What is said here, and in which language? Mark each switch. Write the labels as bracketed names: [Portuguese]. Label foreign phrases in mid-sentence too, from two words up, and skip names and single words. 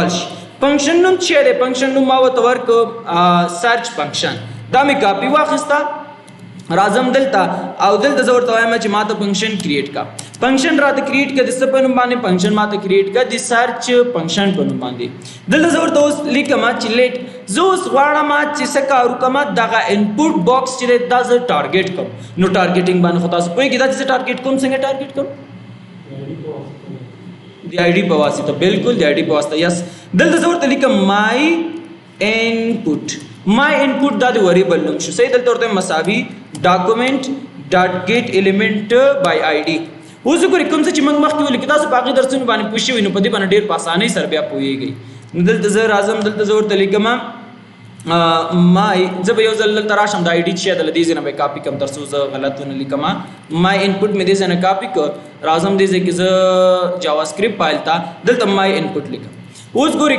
[Pashto] شي فنکشن نوم چې دی فنکشن نوم ما وته ورک [English] search function [Pashto] دا می کاپی واخستا راځم دلته او دلته زه ورته وایم چې ماته فنکشن کریټ کا فنکشن راته کریټ کا د څه په نوم باندې فنکشن ماته کریټ کا د سرچ فنکشن په نوم باندې دلته زه ورته اوس لیکم چې لیټ زه اوس غواړم چې څه کار وکم دغه [English] input box [Pashto] چې دا زه ټارګټ کوم نو ټارګټینګ باندې خو تاسو پوهیږئ دا چې ټارګټ کوم څنګه ټارګټ کوم د آی ډي په واسطه بالکل د آی ډي په واسطه یس دلته زه ورته لیکم [English] my input my input [Pashto] دا د وریبل نوم شو صحیح دلته ورته مساوي [English] document dot get element by id [Pashto] اوس ګورئ کوم څه چې موږ مخکې ولیکو تاسو په هغې درسونو باندې پوه شوي نو په دې باندې ډېر په اسانۍ سره بیا پوهېږئ نو دلته زه راځم دلته زه ورته لیکم مای زه به یو ځل دلته راشم د آی ډي چې د دې ځای نه به کاپي کړم تر څو زه غلط ونه لیکم [English] my input [Pashto] مې دې ځای نه کاپي کړ راځم دې ځای کې زه [English] JavaScript file [Pashto] ته دلته [English] my input [Pashto] لیکم اوس ګورئ